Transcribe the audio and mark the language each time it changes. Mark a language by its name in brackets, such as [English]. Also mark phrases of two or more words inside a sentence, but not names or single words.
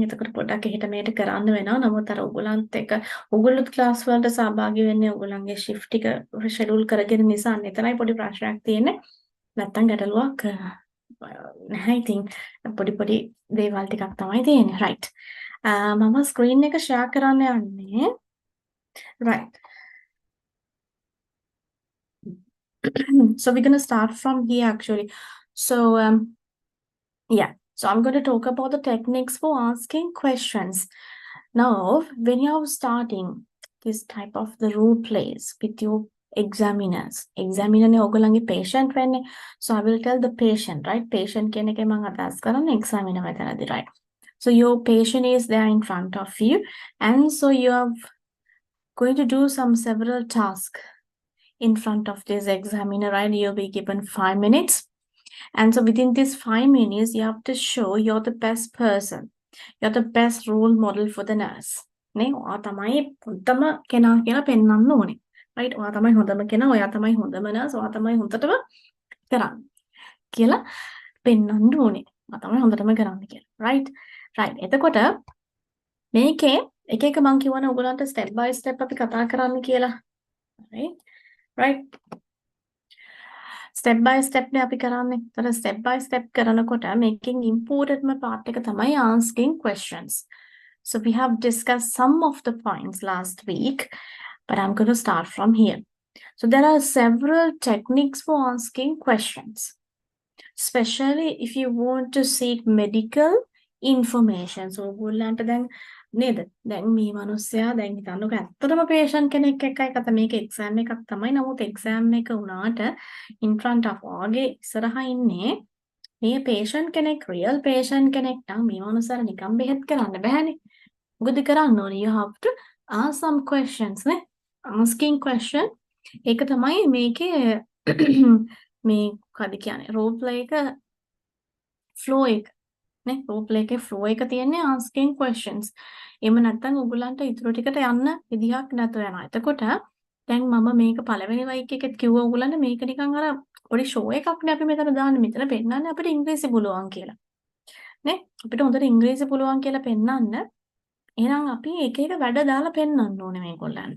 [Sinhala] එතකොට පොඩ්ඩක් එහෙට මෙහෙට කරන්න වෙනවා. නමුත් අර ඔයගොල්ලන්ත් එක්ක ඔයගොල්ලොත් ක්ලාස් වලට සහභාගී වෙන්නේ ඔයගොල්ලන්ගේ shift ටික ෂෙඩියුල් කරගෙන නිසා එතනයි පොඩි ප්‍රශ්නයක් තියෙන්නේ. නැත්තම් ගැටලුවක් නැහැ. ඉතින් පොඩි දේවල් ටිකක් තමයි තියෙන්නේ. right. මම ස්ක්‍රීන් එක ෂෙයා කරන්න යන්නේ. [English] right. So we're going to start from here actually. So yeah. So I'm going to talk about the techniques for asking questions. Now, when you're starting this type of the role plays with your examiners, [Sinhala] examiner ne ogolange patient වෙන්නේ. [English] So I will tell the patient, right? Patient කියන එකේ මම අදහස් කරන්නේ examiner වෙතනදී, right? So your patient is there in front of you, and so you are going to do some several tasks in front of this examiner, right? You'll be given 5 minutes. And so within these 5 minutes, you have to show you're the best person. You're the best role model for the nurse. [Sinhala] නේ ඔයා තමයි හොඳම කෙනා කියලා පෙන්වන්න ඕනේ. right? ඔයා තමයි හොඳම කෙනා, ඔයා තමයි හොඳම nurse, ඔයා තමයි හොඳටම කරන්නේ කියලා පෙන්වන්න ඕනේ. ඔයා තමයි හොඳටම කරන්නේ කියලා. right? right. එතකොට මේකේ එක එක මම කියවන ඔයගලන්ට [English] step by step [Sinhala] අපි කතා කරන්න කියලා. right? right? [English] step by step [Sinhala] නේ අපි කරන්නේ. ඒතර [English] step by step [Sinhala] කරනකොට මේකෙන් [English] important part [Sinhala] එක තමයි [English] asking questions. So we have discussed some of the points last week, but I'm going to start from here. So there are several techniques for asking questions, especially if you want to seek medical information. [Sinhala] So ඔයගොල්ලන්ට දැන් නේද? දැන් මේ මිනිස්සයා දැන් හිතන්නකෝ ඇත්තටම patient කෙනෙක් එක්කයි කතා මේක exam එකක් තමයි. නමුත් exam එක වුණාට [English] in front of [Sinhala] ඔයාගේ ඉස්සරහා ඉන්නේ මේ patient කෙනෙක්, [English] real patient [Sinhala] කෙනෙක් නම් මේ මිනිස්සාට නිකන් බෙහෙත් කරන්න බෑනේ. මොකද කරන්න ඕනේ? [English] You have to ask some questions නේ. Asking question [Sinhala] ඒක තමයි මේකේ මේ මොකද කියන්නේ [English] role play [Sinhala] එක flow එක නේ [English] role play [Sinhala] එකේ flow එක තියෙන්නේ asking questions. එහෙම නැත්නම් ඔයගොල්ලන්ට ඉතුරු ටිකට යන්න විදිහක් නැතුව යනවා. එතකොට දැන් මම මේක පළවෙනි වයික් එකෙත් කිව්වා ඔයගොල්ලන්ට මේක නිකන් අර පොඩි ෂෝ එකක් නේ අපි මෙතන දාන්නේ. මෙතන පෙන්නන්නේ අපිට ඉංග්‍රීසි පුළුවන් කියලා. නේ අපිට හොඳට ඉංග්‍රීසි පුළුවන් කියලා පෙන්නන්න එහෙනම් අපි එක එක වැඩ දාලා පෙන්වන්න ඕනේ මේගොල්ලන්ට.